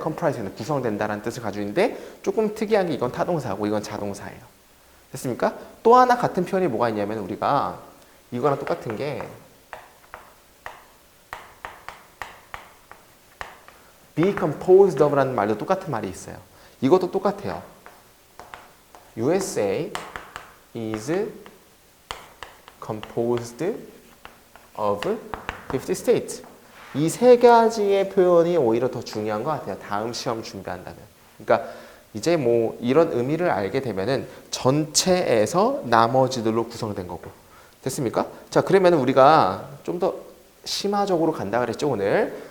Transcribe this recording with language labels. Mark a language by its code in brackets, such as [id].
[ko] comprise는 구성된다라는 뜻을 가지고 있는데 조금 특이한 게 이건 타동사고 이건 자동사예요. 됐습니까? 또 하나 같은 표현이 뭐가 있냐면 우리가 이거랑 똑같은 게 be composed of라는 말도 똑같은 말이 있어요. 이것도 똑같아요. [en] USA is composed of 50 states. [ko] 이 세 가지의 표현이 오히려 더 중요한 것 같아요. 다음 시험 준비한다면. 그러니까 이제 뭐 이런 의미를 알게 되면은 전체에서 나머지들로 구성된 거고. 됐습니까? 자, 그러면 우리가 좀 더 심화적으로 간다 그랬죠, 오늘.